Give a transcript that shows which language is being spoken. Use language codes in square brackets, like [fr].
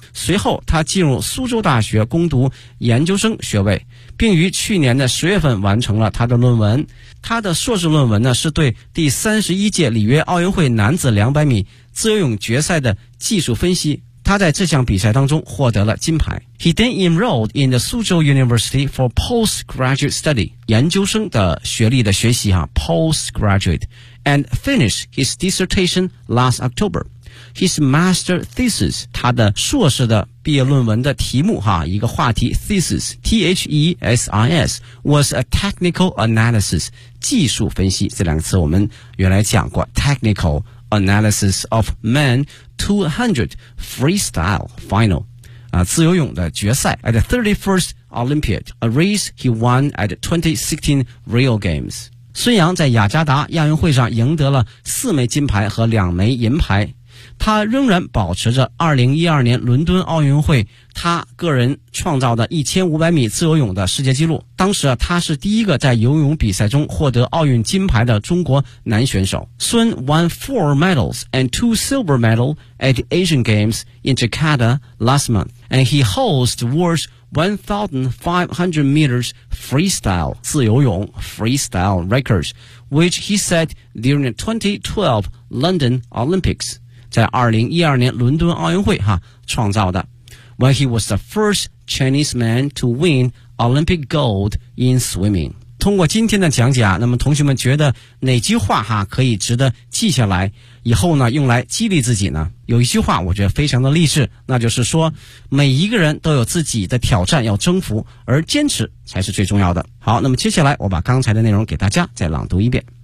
[zh] 随后他进入苏州大学攻读研究生学位，并于去年的10月份完成了他的论文。他的硕士论文呢，是对第31届里约奥运会男子200米自由泳决赛的技术分析。他在这项比赛当中获得了金牌。 [en] He then enrolled in the 苏州 University for postgraduate study， [zh] 研究生的学历的学习哈 [en] postgraduate， and finished his dissertation last October。 His master thesis， [zh] 他的硕士的毕业论文的题目哈，一个话题 [en] thesis T-H-E-S-I-S was a technical analysis， [zh] 技术分析，这两个词我们原来讲过 [en] technical analysis of men 200 freestyle final， [zh] 自由泳的决赛 [en] at the 31st Olympiad， a race he won at the 2016 Rio Games。 [zh] 孙杨在雅加达亚运会上赢得了四枚金牌和两枚银牌，他仍然保持着2012年伦敦奥运会他个人创造的1500米自由泳的世界纪录。当时他是第一个在游泳比赛中获得奥运金牌的中国男选手。 [en] 孙 won 4 medals and 2 silver medals at the Asian Games in Jakarta last month, and he holds the world's 1500 meters freestyle [zh] 自由泳 [en] freestyle records, which he set during the 2012 London Olympics。 [zh] 在2012年伦敦奥运会哈创造的。 [en] When he was the first Chinese man to win Olympic gold in swimming。 [zh] 通过今天的讲解啊，那么同学们觉得哪句话哈可以值得记下来，以后呢用来激励自己呢？有一句话我觉得非常的励志，那就是说每一个人都有自己的挑战要征服，而坚持才是最重要的。好，那么接下来我把刚才的内容给大家再朗读一遍。